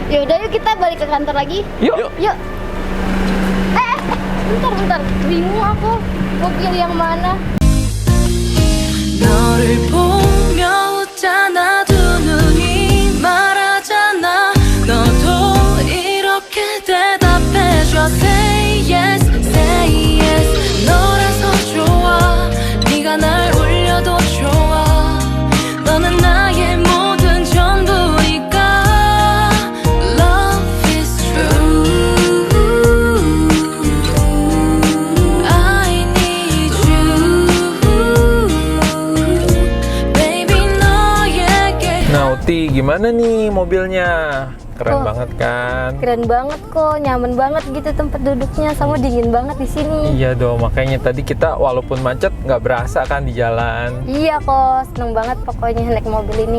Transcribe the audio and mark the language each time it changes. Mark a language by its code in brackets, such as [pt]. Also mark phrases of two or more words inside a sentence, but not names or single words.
[id] Yaudah yuk kita balik ke kantor lagi. Yuk. Yuk. Bentar. Bingung aku. Mobil yang mana? [ko] 너를 보며 웃잖아 두 눈이 말하잖아 너도 이렇게 대답해줘 [en] Say yes [ko] 너라서 좋아 네가 날 울려도 좋아 너는 나의 모든 전부니까 [en] Love is true I need you Baby [ko] 너에게 [id] Nah, Uti, gimana nih mobilnya? Keren Oh. banget kan? Keren banget kok, nyaman banget gitu tempat duduknya, sama dingin banget di sini. Iya dong, makanya tadi kita walaupun macet nggak berasa kan di jalan. Iya kok, seneng banget pokoknya naik mobil ini.